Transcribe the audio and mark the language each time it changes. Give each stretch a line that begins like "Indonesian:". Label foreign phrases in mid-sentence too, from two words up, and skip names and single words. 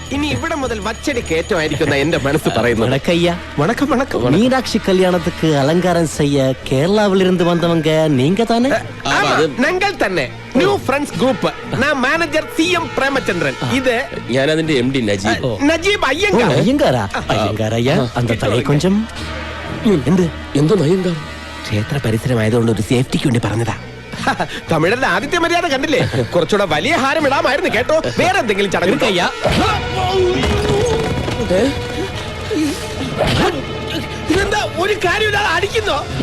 Malayalam: ഇവിടെ മുതൽ വച്ചടി കയറ്റമായിരിക്കുന്ന എന്റെ മനസ്സ് പറയുന്നു. വണക്കം വണക്കം.
Tamil: மீனாட்சி கல்யாணத்துக்கு அலங்காரம் செய்ய கேரளாவிலிருந்து வந்தவங்க நீங்க தானே?
Malayalam: ഞങ്ങൾ തന്നെ ന്യൂ ഫ്രണ്ട്സ് ഗ്രൂപ്പ്. ഞാൻ മാനേജർ CM പ്രേമചന്ദ്രൻ. ഇത് ഞാൻ അതിന്റെ MD നജീബ്. നജീബ് അയ്യങ്കാർ.
Tamil: ஐயங்காரா? ஐயங்காரையா அந்த தலை கொஞ்சம்
Malayalam: എന്ത് എന്തോ അയ്യങ്കാർ ക്ഷേത്ര പരിസരമായതുകൊണ്ട് ഒരു സേഫ്റ്റിക്ക് വേണ്ടി പറഞ്ഞതാ. തമിഴരുടെ ആദിത്യ മര്യാദ കണ്ടില്ലേ? കുറച്ചുകൂടെ വലിയ ഹാരം ഇടാമായിരുന്നു കേട്ടോ. വേറെ എന്തെങ്കിലും ചടങ്ങ് കയ്യാ. ഇതെന്താ ഒരു കാര്യമില്ലാതെ അടിക്കുന്നോ?